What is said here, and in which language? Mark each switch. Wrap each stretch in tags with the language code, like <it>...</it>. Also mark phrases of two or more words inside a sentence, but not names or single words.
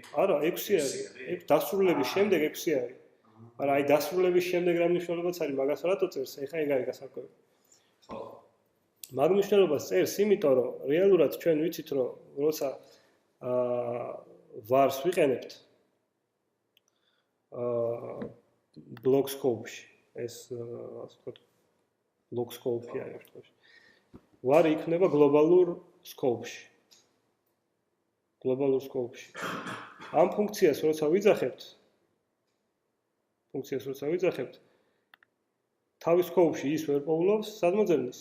<ka>არა, 6 არის. 6 დასრულების შემდეგ 6 არის. არა, აი დასრულების შემდეგ რა მნიშვნელობაც არის, მაგას რატო წერს? ეხლა ეგ არის გასარკვევი. ხო. მაგ მნიშვნელობას წერს, იმიტომ რომ რეალურად ჩვენ ვიცით, რომ როცა vars ვიყენებთ</ka> <en>block scope-</en> <ka>ში, ეს ასე ვთქვათ,</ka> <en>block scope-</en> <ka>ი არის ერთობაში. var იქნება გლობალურ scope-ში. გლობალურ scope-ში. ამ ფუნქციას როცა ვიძახებთ, თავის scope-ში ის ვერ პოულობს, სად მოძებნის?</ka>